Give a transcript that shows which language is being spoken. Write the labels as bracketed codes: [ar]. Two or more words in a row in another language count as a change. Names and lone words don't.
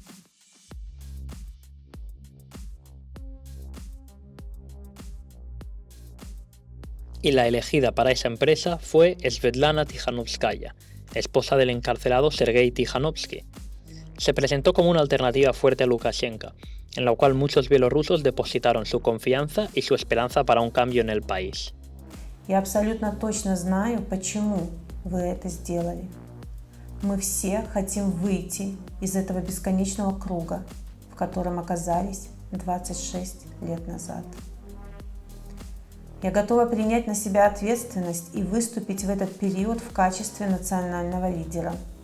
[es] Y la elegida para esa empresa fue Svetlana Tikhanovskaya, esposa del encarcelado Sergei Tikhanovsky. Se presentó como una alternativa fuerte a Lukashenko, en la cual muchos bielorrusos depositaron su confianza y su esperanza para un cambio en el país. [ru] Я абсолютно точно знаю, почему вы это сделали. Мы все хотим выйти из этого бесконечного круга, в котором оказались 26 лет назад. Я готова принять на себя ответственность и выступить в этот период в качестве национального лидера.